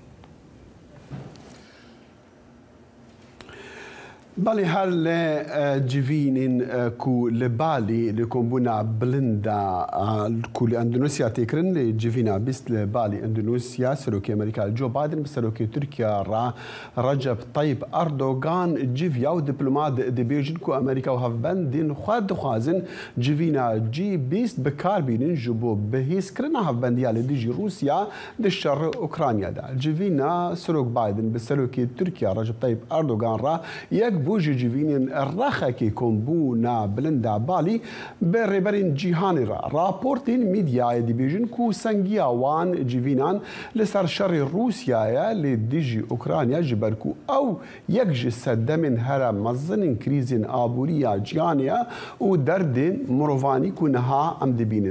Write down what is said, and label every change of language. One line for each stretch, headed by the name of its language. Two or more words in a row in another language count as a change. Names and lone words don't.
Kurdish: بەڵێ هەر لە جڤینین کو لە بالی لە کۆمبوونا بلندا کو لە ئەندونوسیا تێکردن لە جڤینا بیست لە بالی ئەندونوسیا سەرۆکی ئەمریکا جۆ بایدن بە سەرۆکی تورکیا ڕەجەب طەیب ئەردۆگان جڤیا و دیپلۆمات دەبێژن کو ئەمریکا و هەڤبەندین خوا دخوازن جڤینا جی بیست بەکاربینن ji بۆ بەهێزکردنا هەڤبەندیە لە دژی رووسیا di şerê Ukraynayada. Civîna Sirok Biden bi serokê Tirkiye Recep Tayyip Erdogan ra yek بۆ ji civînên rexekê kombûna bilinda balî bi rêberên cîhanê re raportên mîdyayê dibêjin ku sengiya wan civînan li ser şerê Rûsyayê lê dijî Ukrayna ji ber ku ew yek ji seddemên here mezinên krîzên abûriya cîhanê û derdên mirovanî ku niha em dibînin.